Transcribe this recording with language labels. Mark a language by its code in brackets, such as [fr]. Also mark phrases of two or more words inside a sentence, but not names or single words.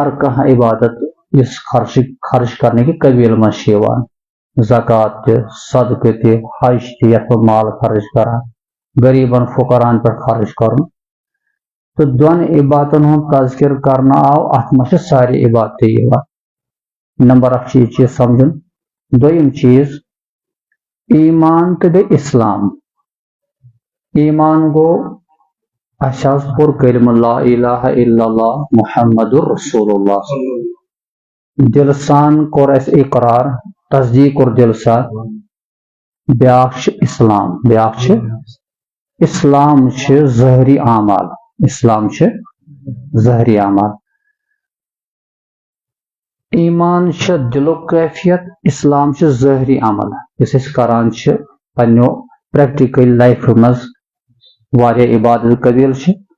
[ks] کانٛہہ عبادت یُس خرٕچ کرنٕکہِ قبیٖلہٕ منٛز چھِ یِوان زکات تہِ صدقہٕ تہِ حج تہِ یتھ منٛز مال خرٕچ کران غریٖبن فقراہن پٮ۪ٹھ خرٕچ کرُن تہٕ دۄن عبادتن ہُنٛد تذکر کرنہٕ آو اتھ منٛز چھِ سارے عبادتہٕ یِوان نمبر اکھ چھُ یہِ چیٖز سمجھُن دوٚیِم چیٖز ایمان تہٕ بیٚیہِ اسلام ایمان گوٚو اسہِ حظ پوٚر کلمہ [ar] لا الہ الا اللہ محمد رسول اللہ [ks] دلہٕ سان کوٚر اسہِ اقرار تصدیٖق کوٚر دلہٕ سان بیاکھ چھُ اسلام بیاکھ چھُ اسلام چھِ ظٲہری اعمال اسلام چھِ ظٲہری اعمال ایمان چھِ دلُک کیفیت اسلام چھِ ظٲہری عمل یُس أسۍ کران چھِ پننیو [en] practical life [ks] منٛز واریاہ عبادت قبیٖل چھِ